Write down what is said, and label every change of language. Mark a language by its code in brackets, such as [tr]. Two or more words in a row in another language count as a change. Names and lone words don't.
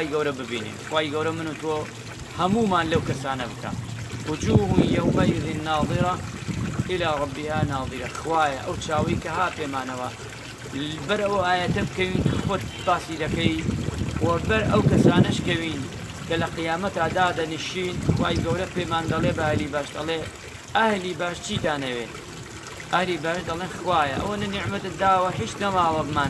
[ckb] گەورە ببینێ خوای گەورە من و تۆ هەمومان لەو کەسانە بکە [ar] وجوه يومئذ ناظرة إلى ربها ناظرة [ckb] خوایە ئەو چاوی کە ها پێمانەوە بەر ئەو ئاەتە بکەوین کە خۆت باسی دەکەی و بەر ئەو کەسانەش کەوین کە لە قیامەتا دادەنیشین خوای گەورە پێمان دەڵێ بە ئەهلی باش دەڵێ ئەهلی باش چیتانەوێت ئەهلی باش دەڵێن خوایە ئەوە نیعمەتت داوە هیچ نەماوە بمان